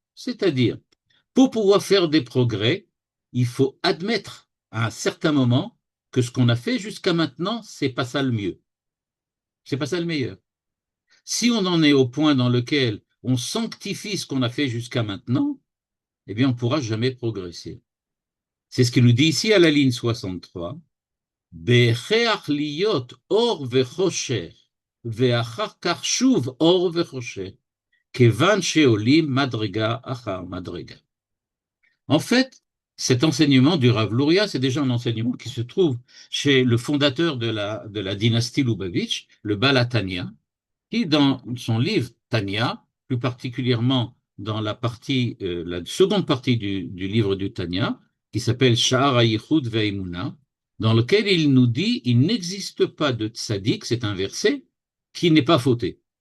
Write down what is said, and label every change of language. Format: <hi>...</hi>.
<fr>C'est-à-dire, pour pouvoir faire des progrès, il faut admettre à un certain moment que ce qu'on a fait jusqu'à maintenant, c'est pas ça le mieux. C'est pas ça le meilleur. Si on en est au point dans lequel on sanctifie ce qu'on a fait jusqu'à maintenant, eh bien, on ne pourra jamais progresser. C'est ce qu'il nous dit ici à la ligne 63.</fr> <he>בהכרח להיות אור וחושך, ואחר כך שוב אור וחושך, כיוון שעולים מדרגה אחר מדרגה.</he> <fr>En fait, cet enseignement du Rav Luria, c'est déjà un enseignement qui se trouve chez le fondateur de la dynastie Lubavitch, le Baal HaTanya, qui, dans son livre Tanya, plus particulièrement dans la seconde partie du livre du Tanya, qui s'appelle Sha'ar HaYichud Ve'emuna, dans lequel il nous dit il n'existe pas de tzaddik, c'est un verset, qui n'est pas fauté.</fr>